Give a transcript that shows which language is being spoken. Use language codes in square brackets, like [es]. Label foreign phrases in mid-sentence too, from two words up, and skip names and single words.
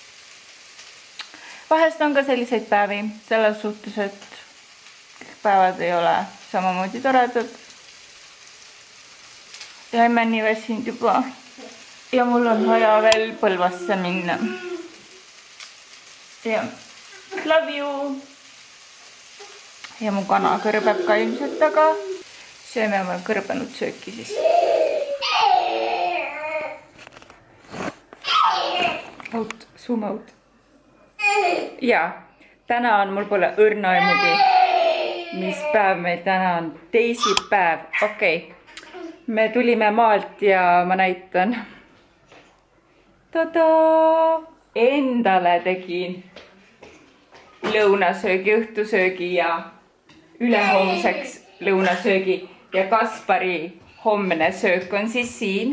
[et] Vahest on ka selliseid päevi, selles suhtes, et päevad ei ole samamoodi toredad. Ja emme nii väsinud juba. Ja mul on vaja veel Põlvasse minna. [en] Ja love you. [et] Ja mu kana kõrbeb ka ilmselt taga. Sööme oma kõrbenud sööki siis. [en] Out, zoom out. [et] Ja, täna on, mul pole õrna aimugi. Mis päev meil täna on? Teisipäev. Okei. Me tulime maalt ja ma näitan. Tada! Endale tegin lõunasöögi, õhtusöögi ja ülehomseks lõunasöögi ja Kaspari homne söök on siis siin.